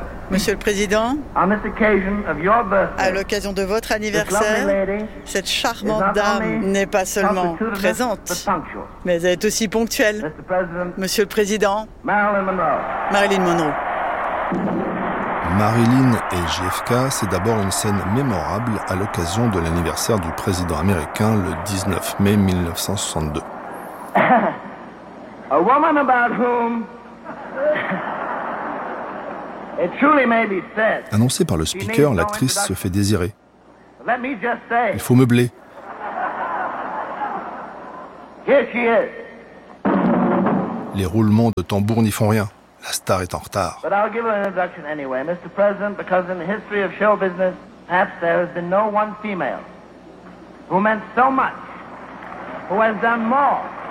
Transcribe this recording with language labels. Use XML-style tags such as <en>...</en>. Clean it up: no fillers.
<fr>Monsieur le Président, à l'occasion de votre anniversaire, cette charmante dame n'est pas seulement présente, mais elle est aussi ponctuelle. Monsieur le Président, Marilyn Monroe. Marilyn et JFK, c'est d'abord une scène mémorable à l'occasion de l'anniversaire du président américain le 19 mai 1962.</fr> <en>A woman about whom it truly may be said.</en> <fr>Annoncée par le speaker, l'actrice se fait désirer. Il faut meubler.</fr> <en>Here she is.</en> <fr>Les roulements de tambour n'y font rien. La star est en retard.</fr> <en>But I'll give her an introduction anyway, Mr. President, because in the history of show business, perhaps there has been no one female who meant so much, who has done more.</en>